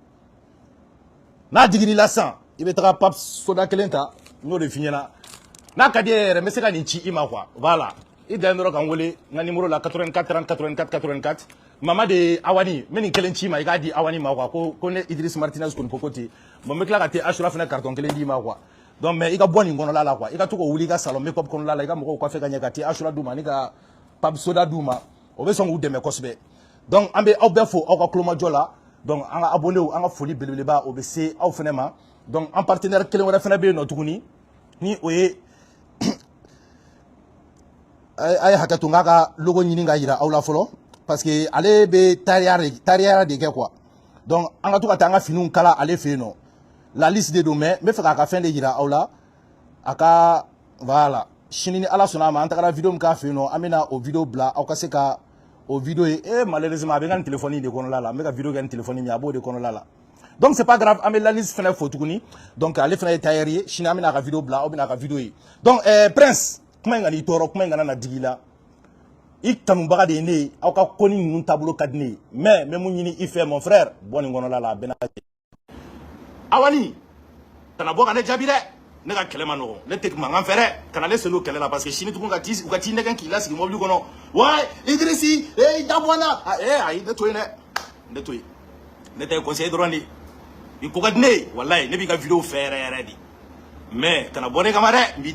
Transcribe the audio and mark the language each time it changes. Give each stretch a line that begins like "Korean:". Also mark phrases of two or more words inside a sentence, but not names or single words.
Bambara: n'a digir'i la sisan i bɛ taga Pape soda kelen ta n y'o de f'i ɲɛna n'a ka di e yɛrɛ n bɛ se ka nin ci i ma
French: quoi voilà
Bambara: i dan dɔrɔn ka n wele n ka numéro la 84 30 84 84 mama de Awani n bɛ nin kelen ci ma i k'a di Awani ma quoi ko ne Idriss Martinez Konipo ko ten bon n bɛ tila ka taa Asura fana carton kelen d'i ma quoi
French: donc mais
Bambara: i ka bɔ nin kɔnɔla la quoi i ka to k'o wuli i ka salon
English: make up
Bambara: kɔnɔla la i ka mɔgɔw kɔfɛ ka ɲɛ ka taa Asura d'u ma ani ka Pape soda d'u ma o bɛ sɔn k'u dɛmɛ kosɛbɛ donc an bɛ aw bɛɛ fo aw ka kulomajɔ la donc an ka abonnés an ka foli belebeleba o bɛ se aw fana ma donc an partenaire kelen wɛrɛ fana bɛ yen nɔ tuguni ni o ye a ye hakɛ to n k'a ka logo ɲini ka jira aw la fɔlɔ parce que ale bɛ tariya de kɛ quoi donc an ka to ka taa an ka finiw kala ale fɛ yen nɔ la liste de don mais n bɛ fɛ k'a ka fɛn de jira aw la a ka voilà sini ni Ala sɔnna a ma an tagara vidéo min k'a fɛ yen nɔ an bɛna o vidéo bila aw ka se ka o vidéo ye malheureusement a bɛ n ka nin téléphone de kɔnɔla la n bɛ ka vidéo kɛ nin téléphone min a b'o de kɔnɔla la
French: donc c'est pas grave
Bambara: an bɛ Lanis fana fo tuguni donc ale fana ye tailleur ye sini an bɛna a ka vidéo bila aw bɛna a ka vidéo ye donc Prince kuma in ka n'i tɔɔrɔ kuma in kana na digi i la i kanubaga de ye ne ye aw ka ko ni ninnu taabolo ka di ne ye mais n bɛ mun ɲini i fɛ
French: mon frère
Bambara: bɔ nin kɔnɔla la a bɛɛ n'a cɛ Awani kana bɔ ka ne jaabi dɛ ne ka kɛlɛ ma nɔgɔn ne tɛ mankan fɛ dɛ kana ne seli o kɛlɛ la parce que sini tugun u ka t'i nɛgɛn k'i lasigi mobili kɔnɔ wa Idrissi i dabɔ n na ayi ne to yen dɛ ne to yen ne tɛ conseiller dɔrɔn de i ko ka di ne ye walayi ne b'i ka vidéo fɛ yɛrɛ yɛrɛ de mais kana bɔ ne kama dɛ n b'i